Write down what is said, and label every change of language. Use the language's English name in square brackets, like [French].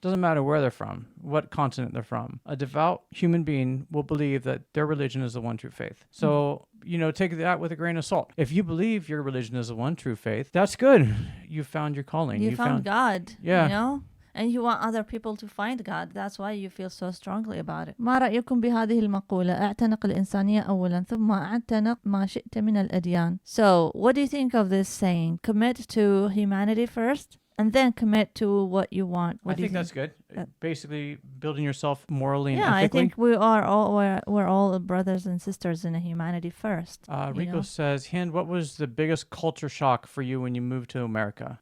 [English] Doesn't matter where they're from, what continent they're from. A devout human being will believe that their religion is the one true faith. So, take that with a grain of salt. If you believe your religion is the one true faith, that's good. You found your calling. You found God. Yeah. And you want other people to find God. That's why you feel so strongly about it. [Arabic] ما رأيكم بهذه المقولة؟ اعتنق الإنسانية أولا ثم اعتنق ما شئت من الأديان. [English] So, what do you think of this saying? Commit to humanity first, and then commit to what you want. I think that's good. Basically, building yourself morally and ethically. ethically. I think we're all brothers and sisters in humanity first. Rico says, Hind, what was the biggest culture shock for you when you moved to America?